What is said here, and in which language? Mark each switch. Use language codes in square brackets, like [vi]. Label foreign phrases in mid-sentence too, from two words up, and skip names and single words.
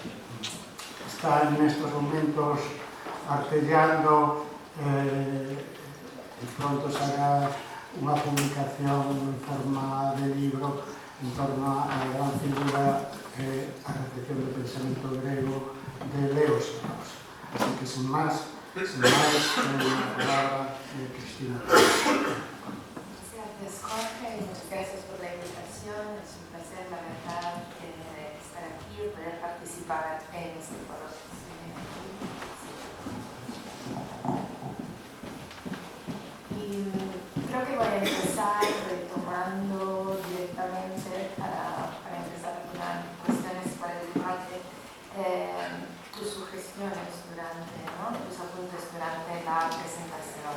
[gl] Está nestes momentos artellando e pronto será unha publicación en forma de libro en torno á gran figura a recepción do pensamento grego de Leo Strauss. Así que, sin máis, [es] la palabra de Cristina. Gracias, Jorge, y muchas gracias por la invitación. Es un placer, la verdad, estar aquí y poder participar en este foro. Y creo que voy a empezar retomando directamente para empezar con cuestiones para el debate, tus sugestiones tus apuntes durante la presentación.